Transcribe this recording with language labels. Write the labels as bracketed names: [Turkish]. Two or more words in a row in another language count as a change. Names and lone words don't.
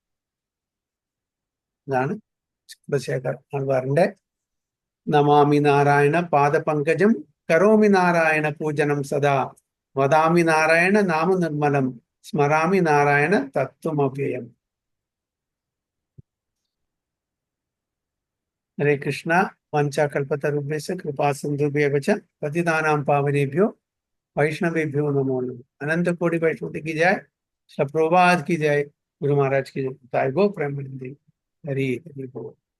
[Malayalam] ഇതാണ് ചന്ദ്രശേഖർ ആൾവാറിന്റെ [Sanskrit] നമാമി നാരായണ പാദപങ്കജം കരോമി നാരായണ പൂജനം സദാ വദാമി നാരായണ നാമ നിർമ്മലം സ്മരാമി നാരായണ തത്വമവ്യയം. ഹരേ കൃഷ്ണ. വഞ്ചാകൽപതരുഭ്യശ്ച കൃപാസിന്ധുഭ്യശ്ച പതിതാനാം പാവനേഭ്യോ वैष्णवेभ्यो नमो नमः. [Hindi] अनंत कोटि वैष्णव की जय. श्री प्रभुपाद की जय. गुरु महाराज की जय. गो प्रेम हरि हरि बोल.